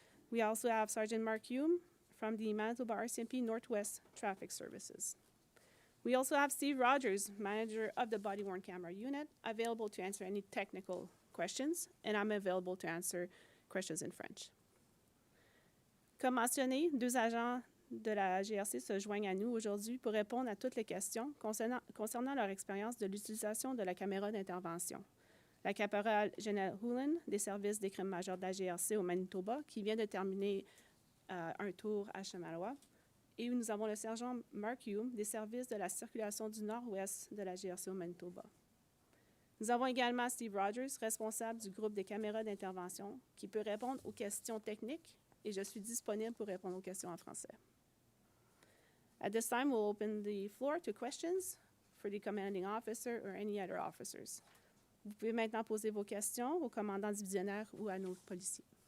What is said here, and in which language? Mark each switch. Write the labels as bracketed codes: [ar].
[en] We also have Sergeant Mark Hume from the Manitoba RCMP Northwest Traffic Services. We also have Steve Rogers, manager of the body-worn camera unit, available to answer any technical questions, and I'm available to answer questions in French. [fr] Comme mentionné, deux agents de la GRC se joignent à nous aujourd'hui pour répondre à toutes les questions concernant leur expérience de l'utilisation de la caméra d'intervention. La caporale Janelle Hulen, des services des crimes majeurs de la GRC au Manitoba, qui vient de terminer un tour à Shamattawa. Et nous avons le sergent Mark Hume, des services de la circulation du nord-ouest de la GRC au Manitoba. Nous avons également Steve Rogers, responsable du groupe des caméras d'intervention, qui peut répondre aux questions techniques, et je suis disponible pour répondre aux questions en français. [en] At this time, we'll open the floor to questions for the commanding officer or any other officers. [fr] Vous pouvez maintenant poser vos questions aux commandants divisionnaires ou à nos policiers.